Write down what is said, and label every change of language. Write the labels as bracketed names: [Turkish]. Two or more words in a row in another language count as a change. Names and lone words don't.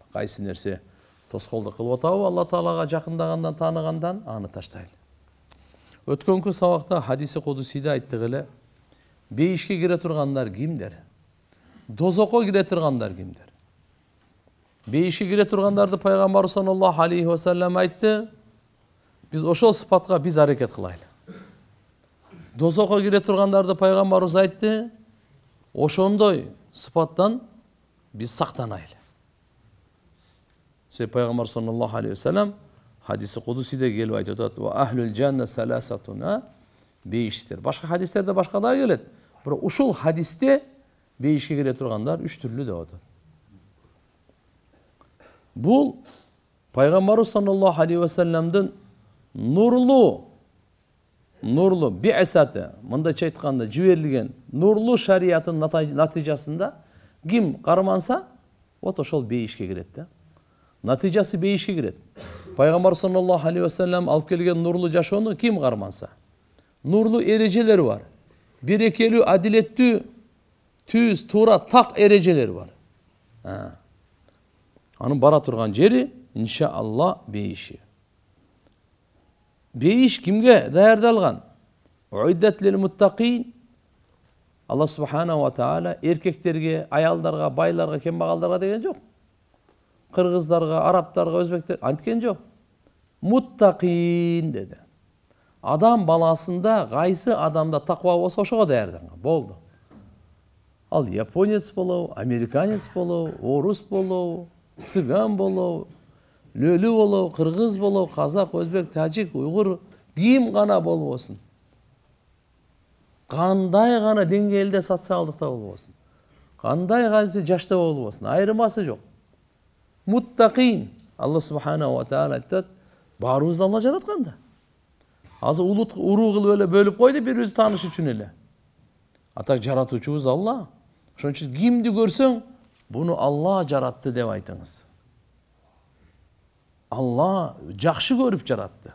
[Kyrgyz] Кайсы нерсе тоскоолдук кылып атабы Алла Таалага жакындагандан, тааныгандан аны таштайлы. Өткөнкү сабакта хадиси кудусиде айттык эле. Бейишке кире тургандар кимдер? Дозокко кире тургандар кимдер? Бейишке кире тургандарды пайгамбар [Arabic] صلى الله عليه وسلم [Kyrgyz] айтты. Биз ошол сыпатка биз аракет кылайлы. Дозокко кире тургандарды пайгамбарыбыз айтты. Ошондой сыпаттан биз сактанайлы. Пайгамбар [Arabic] صلى الله عليه وسلم [Kyrgyz] хадиси кудусиде келип айтып атат: [Arabic] "وأهل الجنة ثلاثة", [Kyrgyz] бейиштер. Башка хадистерде башка да келет. Бирок ушул хадисте бейишке кире тургандар 3 түрлүү деп атат. Бул пайгамбар [Arabic] صلى الله عليه وسلم [Kyrgyz] нурлуу би'саты, мындайча айтканда жиберилген нурлуу шариятын натыйжасында ким карманса, вот ошол бейишке кирет да. Натыйжасы бейишке кирет. Пайгамбар [Arabic] صلى الله عليه وسلم [Kyrgyz] алып келген нурлуу жашоону ким карманса, нурлуу эрежелер бар. Берекелүү, адилеттүү, түз, туура, так эрежелер бар. Анын бара турган жери иншаалла бейиши. Бейиш кимге даярдалган? [Arabic] أعدت للمتقين. الله سبحانه وتعالى [Kyrgyz] эркектерге, аялдарга, байларга, кембагалдарга деген жок. Кыргыздарга, арабтарга, өзбектер анткен жок. Муттакин деди. Адам баласында кайсы адамда таква болсо ошого даярданган. Болду. Ал японец болобу, американец болобу, орус болобу, цыган болобу, лөлү болобу, кыргыз болобу, казак, өзбек, тажик, уйгур, ким гана болбосун. Кандай гана деңгээлде социалдыкта болбосун. Кандай кайсы жашта болбосун, айырмасы жок. [Arabic] متقين. الله سبحانه وتعالى [Kyrgyz] айтат, баарыбызды Алла жаратканда. Азыр улут уруу кылып эле бөлүп койду бири-бирибизди тааныш үчүн эле. Атак жаратуучубуз Алла. Ошон үчүн кимди көрсөң, буну Алла жаратты деп айтыңыз. Алла жакшы көрүп жаратты.